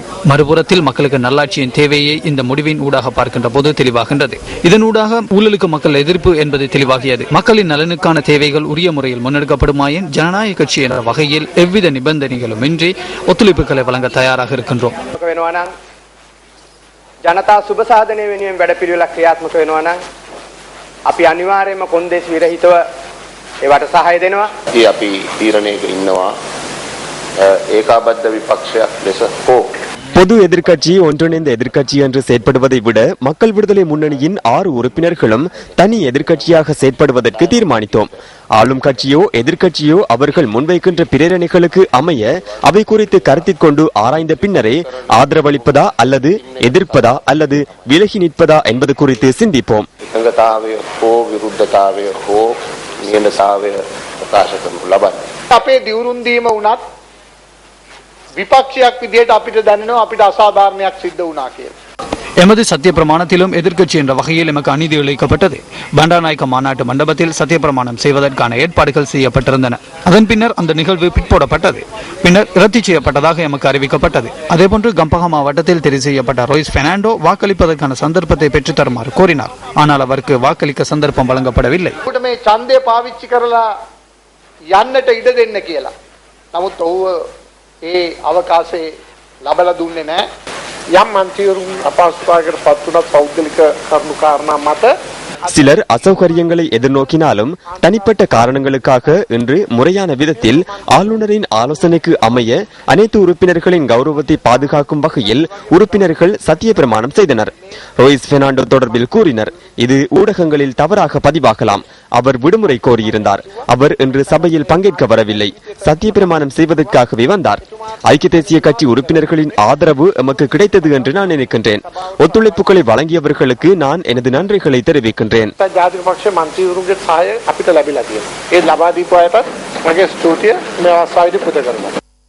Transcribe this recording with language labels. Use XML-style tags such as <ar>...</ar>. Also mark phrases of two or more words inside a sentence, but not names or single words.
<ta>மறுபுறத்தில் மக்களுக்கு நல்லாட்சியின் தேவையை இந்த முடிவின் ஊடாக பார்க்கின்ற போது தெளிவாகின்றது. இதனூடாக ஊழலுக்கு மக்கள் எதிர்ப்பு என்பது தெளிவாகியது. மக்களின் நலனுக்கான தேவைகள் உரிய முறையில் முன்னெடுக்கப்படுமாயின் ஜனநாயக கட்சி என்ற வகையில் எவ்வித நிபந்தனைகளும் இன்றி ஒத்துழைப்புகளை வழங்க தயாராக இருக்கின்றோம்.</ta> <si>ජනතා සුබ සාධනය වෙනුවෙන් වැඩපිළිවෙලක් ක්‍රියාත්මක වෙනවා නම් අපි අනිවාර්යයෙන්ම කොන්දේසි විරහිතව ඒවට සහාය දෙනවා. අපි තීරණයක ඉන්නවා ඒකාබද්ධ විපක්ෂයක් ලෙස හෝ</si> <ta>பொது எதிர்க்கட்சி ஒன்றிணைந்த எதிர்க்கட்சி என்று செயற்படுவதை விட மக்கள் விடுதலை முன்னணியின் 6 உறுப்பினர்களும் தனி எதிர்க்கட்சியாக செயற்படுவதற்கு தீர்மானித்தோம். ஆளும் கட்சியோ எதிர்க்கட்சியோ அவர்கள் முன்வைக்கின்ற பிரேரணைகளுக்கு அமைய அவை குறித்து கருத்தில் கொண்டு ஆராய்ந்த பின்னரே ஆதரவளிப்பதா அல்லது எதிர்ப்பதா அல்லது விலகி நிற்பதா என்பது குறித்து சிந்திப்போம்.</ta> <si>අපේ දියුරුම් දීම වුණත් විපක්ෂයක් විදියට අපිට දැනෙනවා අපිට අසාධාරණයක් සිද්ධ වුණා කියලා.</si> <ta>எமது சத்திய பிரமாணத்திலும் எதிர்க்கட்சி என்ற வகையில் எமக்கு அநீதி இழைக்கப்பட்டது. பண்டாநாயக்க மாநாட்டு மண்டபத்தில் சத்திய பிரமாணம் செய்வதற்கான ஏற்பாடுகள் செய்யப்பட்டிருந்தன. அதன் பின்னர் அந்த நிகழ்வு பிற்போடப்பட்டது. பின்னர் ரத்து செய்யப்பட்டதாக எமக்கு அறிவிக்கப்பட்டது. அதேபோன்று கம்பஹா மாவட்டத்தில் தெரிவு செய்யப்பட்ட ரோய்ஸ் பெர்னாண்டோ வாக்களிப்பதற்கான சந்தர்ப்பத்தை பெற்றுத் தருமாறு கோரினார். ஆனால் அவருக்கு வாக்களிக்க சந்தர்ப்பம் வழங்கப்படவில்லை.</ta> <si>ඡන්දය පාවිච්චි කරලා යන්නට ඉඩ දෙන්න කියලා. නමුත් ඔහු ඒ අවකාශය ලබලා දුන්නේ නැහැ. යම් මන්ත්‍රීවරුන් අපහසුතාවයකට පත් වුණත් පෞද්ගලික කරුණු කාරණා මත</si> <ta>சிலர் அசௌகரியங்களை எதிர்நோக்கினாலும் தனிப்பட்ட காரணங்களுக்காக இன்று முறையான விதத்தில் ஆளுநரின் ஆலோசனைக்கு அமைய அனைத்து உறுப்பினர்களின் கௌரவத்தை பாதுகாக்கும் வகையில் உறுப்பினர்கள் சத்திய பிரமாணம் செய்தனர். ரோய்ஸ் பெர்னாண்டோ தொடர்பில் கூறினர். இது ஊடகங்களில் தவறாக பதிவாகலாம். அவர் விடுமுறை கோரியிருந்தார். அவர் இன்று சபையில் பங்கேற்க வரவில்லை. சத்திய பிரமாணம் செய்வதற்காகவே வந்தார். ஐக்கிய தேசிய கட்சி உறுப்பினர்களின் ஆதரவு எமக்கு கிடைத்தது என்று நான் நினைக்கின்றேன். ஒத்துழைப்புகளை வழங்கியவர்களுக்கு நான் எனது நன்றிகளை தெரிவிக்கின்றேன்.</ta> <si>ජාතික පක්ෂ මන්ත්‍රීවරුන්ගේ සහාය අපිට ලැබිලා තියෙනවා. ඒ ලබා දීපු අයටත් මගේ ස්තුතිය මේ අවස්ථාවේදී පුද කරනවා.</si>